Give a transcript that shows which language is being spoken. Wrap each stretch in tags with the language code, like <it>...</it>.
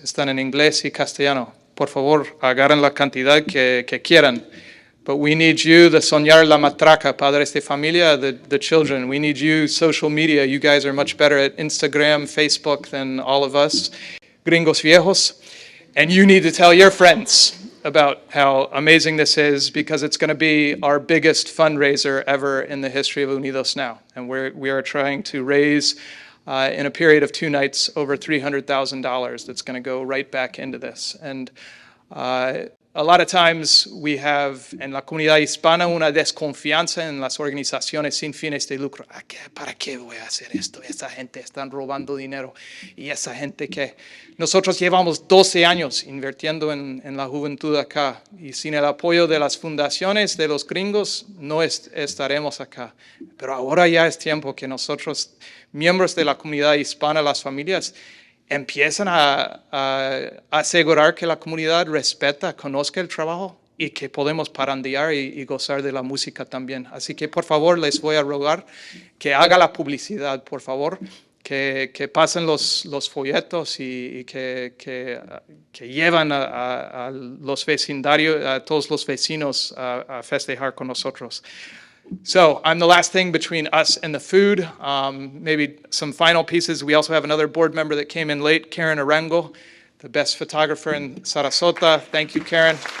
<es>Están en inglés y castellano. Por favor, agarren la cantidad que quieran.</es> <en>But we need you, the Soñar la Matraca, padres de familia, the children. We need you, social media. You guys are much better at Instagram, Facebook than all of us,</en> <es>gringos viejos.</es> <en>And you need to tell your friends about how amazing this is, because it's going to be our biggest fundraiser ever in the history of Unidos Now. And we are trying to raise, in a period of 2 nights, over $300,000 that's going to go right back into this. And a lot of times we have</en> <es>en la comunidad hispana una desconfianza en las organizaciones sin fines de lucro. ¿Para qué voy a hacer esto? Esa gente está robando dinero. Y esa gente que... Nosotros llevamos 12 años invirtiendo en la juventud acá. Y sin el apoyo de las fundaciones de los gringos no estaremos acá. Pero ahora ya es tiempo que nosotros, miembros de la comunidad hispana, las familias, empiezan a asegurar que la comunidad respeta, conozca el trabajo y que podemos parandear y gozar de la música también. Así que, por favor, les voy a rogar que haga la publicidad, por favor, que pasen los folletos y que llevan a los vecindarios, a todos los vecinos a festejar con nosotros.</es> <en>So I'm the last thing between us and the food. Maybe some final pieces. We also have another board member that came in late, Karen Arango, the best photographer in Sarasota. Thank you, Karen.</en>